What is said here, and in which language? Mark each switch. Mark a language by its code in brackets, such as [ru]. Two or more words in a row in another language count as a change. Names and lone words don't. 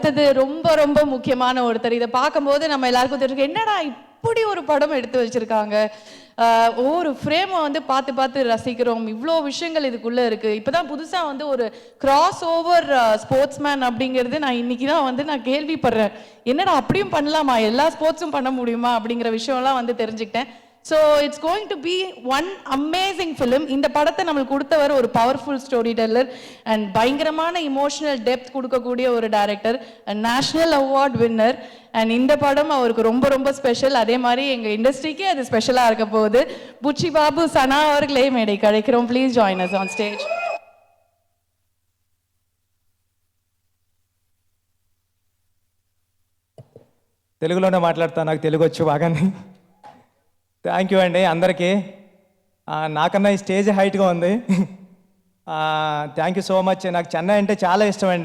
[ta] அடுத்தது ரொம்ப ரொம்ப முக்கியமான ஒருத்தர். இதை பார்க்கும்போது நம்ம எல்லாருக்கும் தெரிஞ்சுக்க, என்னடா இப்படி ஒரு படம் எடுத்து வச்சிருக்காங்க, ஒவ்வொரு ஃப்ரேமை வந்து பார்த்து பார்த்து ரசிக்கிறோம், இவ்வளோ விஷயங்கள் இதுக்குள்ளே இருக்குது. இப்போ தான் புதுசாக வந்து ஒரு [en] cross over sportsman [ta] அப்படிங்கிறது நான் இன்னைக்கு தான் வந்து நான் கேள்விப்படுறேன். என்னடா அப்படியும் பண்ணலாமா, எல்லா ஸ்போர்ட்ஸும் பண்ண முடியுமா அப்படிங்கிற விஷயம்லாம் வந்து தெரிஞ்சுக்கிட்டேன். [en] So it's going to be one amazing film. [ta] இந்த படத்தை நம்மளுக்கு கொடுத்தவர் ஒரு [en] powerful story teller and [ta] பயங்கரமான [en] emotional depth [ta] கொடுக்கக்கூடிய ஒரு டைரக்டர், [en] national award winner. [ta] அண்ட் இந்த படம் அவருக்கு ரொம்ப ரொம்ப ஸ்பெஷல். அதே மாதிரி எங்கள் இண்டஸ்ட்ரிக்கே அது ஸ்பெஷலாக இருக்க போகுது. புச்சி பாபு சனா அவர்களே மேடை கிடைக்கிறோம். [en] Please join us on stage. [te] తెలుగులోనే మాట్లాడతా, నాకు తెలుగు వచ్చు బాగానే. [en] Thank you [te] అండి అందరికీ. నాకన్నా ఈ [en] stage heightగా [te] ఉంది. [en] Thank you so much. [te] నాకు చెన్నై అంటే చాలా ఇష్టం అండి.